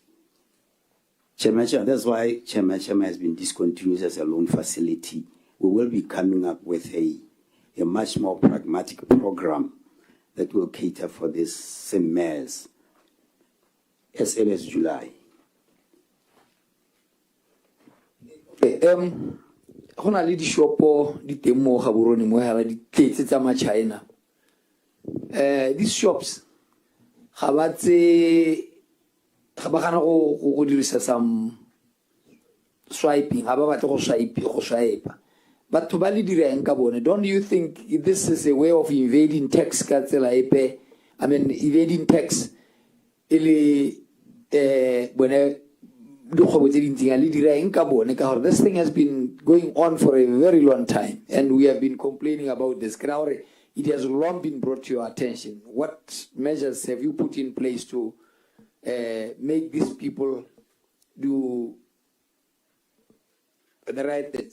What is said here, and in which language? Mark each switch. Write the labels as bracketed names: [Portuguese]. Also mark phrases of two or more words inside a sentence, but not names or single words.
[English] That's why Chema has been discontinued as a loan facility. We will be coming up with a much more pragmatic program that will cater for this SMEs as early as July. [Tswana] Go na le dishopo di teng mo Gaborone mo hela di tletse tsa ma China. [English] These shops [Tswana] ga ba gana go dirisa [English] some swiping, [Tswana] ga ba batla go swipe. Batho ba le dirang ka bone. [English] Don't you think this is a way of evading tax [Tswana] ka tsela epe? [English] I mean, evading tax [Tswana] ele bone [English] this thing has been going on for a very long time, and we have been complaining about this. It has long been brought to your attention. What measures have you put in place to make these people do the right things?